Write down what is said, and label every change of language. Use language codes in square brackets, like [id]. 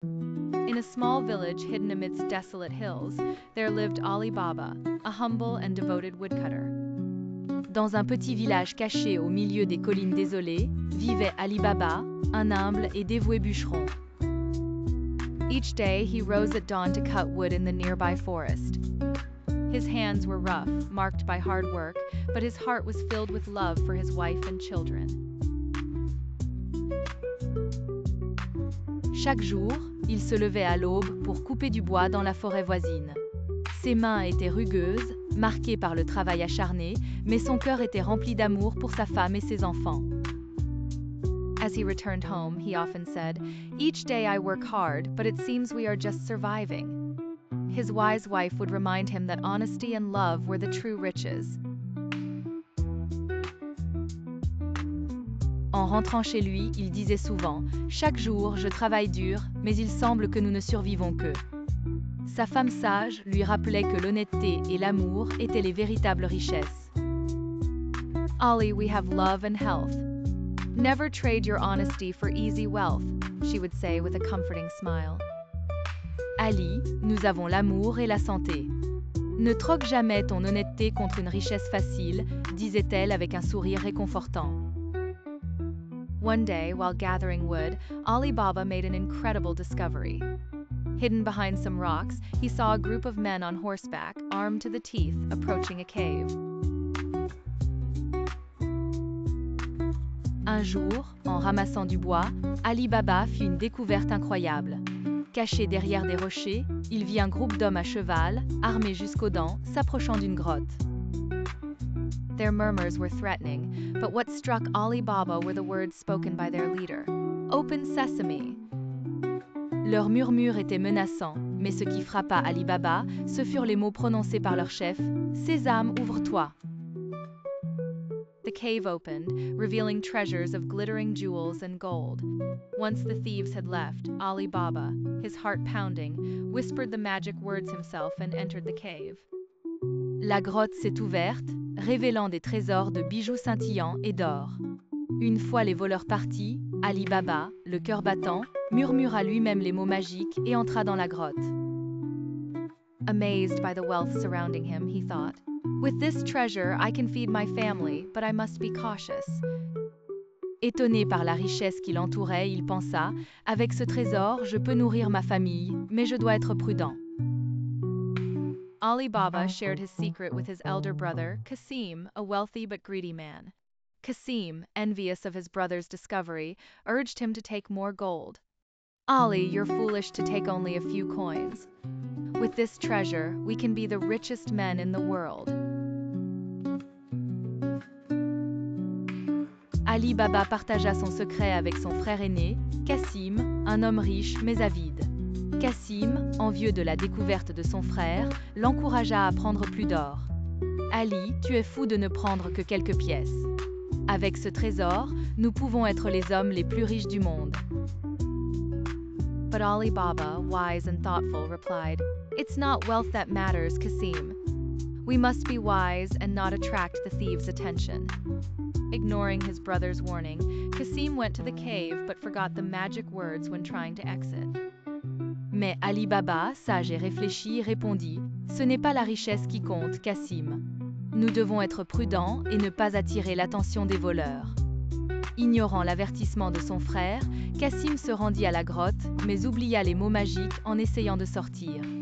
[en] In a small village hidden amidst desolate hills, there lived Ali Baba, a humble and devoted woodcutter. [fr] Dans un petit village caché au milieu des collines désolées, vivait Ali Baba, un humble et dévoué bûcheron. [en] Each day he rose at dawn to cut wood in the nearby forest. His hands were rough, marked by hard work, but his heart was filled with love for his wife and children. [fr] Chaque jour, il se levait à l'aube pour couper du bois dans la forêt voisine. Ses mains étaient rugueuses, marquées par le travail acharné, mais son cœur était rempli d'amour pour sa femme et ses enfants. [en] As he returned home, he often said, "Each day I work hard, but it seems we are just surviving." His wise wife would remind him that honesty and love were the true riches. [fr] En rentrant chez lui, il disait souvent « Chaque jour, je travaille dur, mais il semble que nous ne survivons que ». Sa femme sage lui rappelait que l'honnêteté et l'amour étaient les véritables richesses. [en] Ali, we have love and health. Never trade your honesty for easy wealth, she would say with a comforting smile. [fr] Ali, nous avons l'amour et la santé. Ne troque jamais ton honnêteté contre une richesse facile, disait-elle avec un sourire réconfortant. [en] One day, while gathering wood, Ali Baba made an incredible discovery. Hidden behind some rocks, he saw a group of men on horseback, armed to the teeth, approaching a cave. [fr] Un jour, en ramassant du bois, Ali Baba fit une découverte incroyable. Caché derrière des rochers, il vit un groupe d'hommes à cheval, armés jusqu'aux dents, s'approchant d'une grotte. [en] Their murmurs were threatening, but what struck Ali Baba were the words spoken by their leader. Open sesame. [fr] Leurs murmures étaient menaçants, mais ce qui frappa Ali Baba, ce furent les mots prononcés par leur chef. Sésame, ouvre-toi. [en] The cave opened, revealing treasures of glittering jewels and gold. Once the thieves had left, Ali Baba, his heart pounding, whispered the magic words himself and entered the cave. [fr] La grotte s'est ouverte, révélant des trésors de bijoux scintillants et d'or. Une fois les voleurs partis, Ali Baba, le cœur battant, murmura lui-même les mots magiques et entra dans la grotte. [en] Amazed by the wealth surrounding him, he thought, "With this treasure, I can feed my family, but I must be cautious." [fr] Étonné par la richesse qui l'entourait, il pensa, « Avec ce trésor, je peux nourrir ma famille, mais je dois être prudent. » [en] Ali Baba shared his secret with his elder brother, Qasim, a wealthy but greedy man. Qasim, envious of his brother's discovery, urged him to take more gold. Ali, you're foolish to take only a few coins. With this treasure, we can be the richest men in the world. [fr] Ali Baba partagea son secret avec son frère aîné, Qasim, un homme riche mais avide. Qasim, envieux de la découverte de son frère, l'encouragea à prendre plus d'or. Ali, tu es fou de ne prendre que quelques pièces. Avec ce trésor, nous pouvons être les hommes les plus riches du monde. [en] But Ali Baba, wise and thoughtful, replied, "It's not wealth that matters, Qasim. We must be wise and not attract the thieves' attention." Ignoring his brother's warning, Qasim went to the cave but forgot the magic words when trying to exit. [fr] Mais Ali Baba, sage et réfléchi, répondit « Ce n'est pas la richesse qui compte, Qasim. Nous devons être prudents et ne pas attirer l'attention des voleurs. » Ignorant l'avertissement de son frère, Qasim se rendit à la grotte, mais oublia les mots magiques en essayant de sortir.